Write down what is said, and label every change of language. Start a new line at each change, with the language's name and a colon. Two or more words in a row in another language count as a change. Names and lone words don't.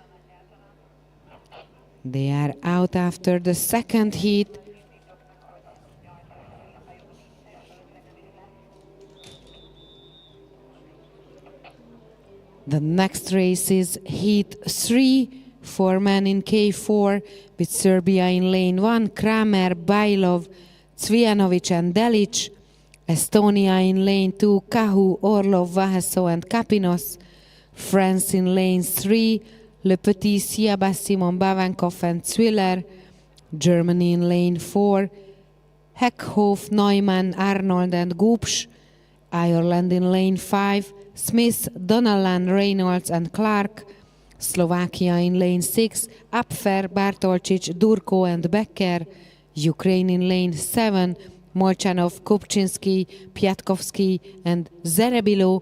English: They are out after the 2nd heat. The next race is Heat 3, 4 men in K4 with Serbia in lane 1, Kramer, Bailov, Cvijanovic and Delic. Estonia in lane 2, Kahu, Orlov, Vaheso and Kapinos. France in lane 3, Le Petit, Siaba, Simon, Bavenkov and Zwiller. Germany in lane 4, Heckhoff, Neumann, Arnold and Gupsch. Ireland in lane 5, Smith, Donnellan, Reynolds and Clark. Slovakia in lane 6, Apfer, Bartolcic, Durko and Becker. Ukraine in lane 7, Molchanov, Kupczynski, Piatkowski and Zerebilo.